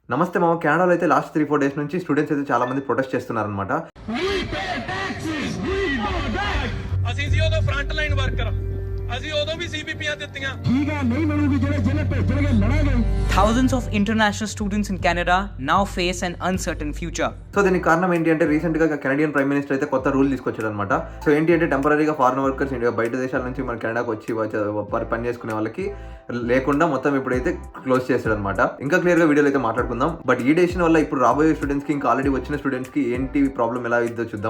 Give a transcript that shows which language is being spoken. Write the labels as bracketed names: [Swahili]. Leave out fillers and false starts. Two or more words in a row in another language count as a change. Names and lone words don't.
[Telugu] నమస్తే మామ. కెనడాలో అయితే [English] last 3-4 days [Telugu] నుంచి స్టూడెంట్స్ అయితే చాలా మంది ప్రొటెస్ట్ చేస్తున్నారనమాట. [Punjabi] ਅਸੀਂ ਜੀ ਉਦੋਂ [English] front line worker [Punjabi] ਅਸੀਂ ਉਦੋਂ ਵੀ ਸੀਪੀਪੀਆਂ ਦਿੱਤੀਆਂ ਠੀਕ ਹੈ ਨਹੀਂ ਮਿਲੂਗੀ ਜਿਹੜੇ ਲੜਾਂਗੇ। [English] Thousands of international students in Canada now face an uncertain future. [Telugu] సో దీనికి కారణం ఏంటి అంటే రీసెంట్ గా [English] Canadian prime minister [Telugu] అయితే కొత్త రూల్ తీసుకొచ్చాడు అనమాట. సో ఏంటి అంటే టెంపరీగా [English] foreign workers [Telugu] బయట దేశాల నుంచి మన కెనడాకి వచ్చి పని చేసుకునే వాళ్ళకి లేకుండా మొత్తం ఇప్పుడైతే క్లోజ్ చేశాడు అనమాట. ఇంకా క్లియర్ గా వీడియోలో అయితే మాట్లాడుకుందాం. బట్ ఈ డెసిషన్ వల్ల ఇప్పుడు రాబోయే స్టూడెంట్స్ కి ఇంకా ఆల్రెడీ వచ్చిన స్టూడెంట్స్ కి ఏంటి ప్రాబ్లం ఎలా ఇద్దో చూద్దాం.